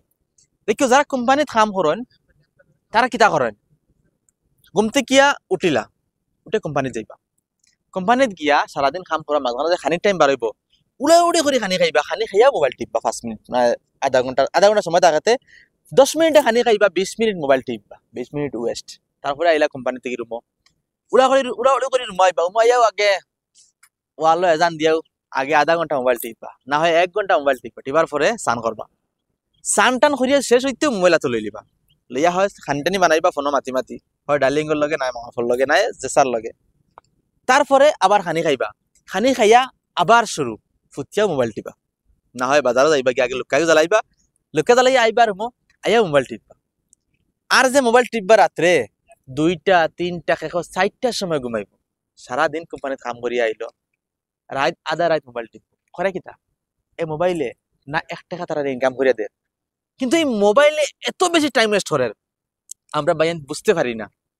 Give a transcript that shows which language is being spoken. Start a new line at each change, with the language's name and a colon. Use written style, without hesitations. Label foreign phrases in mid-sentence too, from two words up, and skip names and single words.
Sylheti: দেখিও যারা কোম্পানিত কাম করেন তারা কিতা করেন, ঘুমতে গিয়া উঠিলা, উঠে কোম্পানিত যাইবা, কোম্পানিত গিয়া সারাদিন কাম করা মাঝে মাঝে খানিক টাইম বাড়াইব, উড়ে উড়ে করে খানি খাইবা, খানি খাইয়া মোবাইল টিপবা 5 মিনিট, আধা ঘন্টা সময় থাকাতে 10 মিনিটে খানি খাইবা, 20 মিনিট মোবাইল টিপবা, 20 মিনিট ওয়েস্ট। তারপরে আইলা কোম্পানি থেকে রুমো, উড়া উড়ি করে রুমাইবা, উমাইয়াও আগে ওয়ালো এজান দিয়াও আগে আধা ঘন্টা মোবাইল টিপবা, না হয় 1 ঘন্টা মোবাইল টিপবা, টিপার পরে স্নান করবা, স্নান টান করিয়া শেষ হইতেও মোবাইল হাতে লই লিবা, লইয়া হয় খানিটানি বানাইবা ফোনো মাতি মাতি, হয় ডার্লিংর লগে নাই মামাফর লগে নাই জেসার লগে। তারপরে আবার খানি খাইবা, খানি খাইয়া আবার শুরু ফুটিয়া মোবাইল টিপা, না হয় বাজারও যাইবা, গিয়ে আগে লুকাইও জ্বালাইবা, লুকা জ্বালাইয়া আইবা রুমো, আইয়া মোবাইল টিপবা। আর যে মোবাইল টিপবা রাত্রে 2টা 3টা 4টার সময় ঘুমাইব, সারাদিন কোম্পানিতে কাম করিয়া আইলো, রাত আধা রাত মোবাইল টিপব, করে কিতা এই মোবাইলে না 1 টাকা তারা ইনকাম করিয়া দেয়, কিন্তু এই মোবাইলে এত বেশি টাইম ওয়েস্ট করে আমরা বাইন বুঝতে পারি না।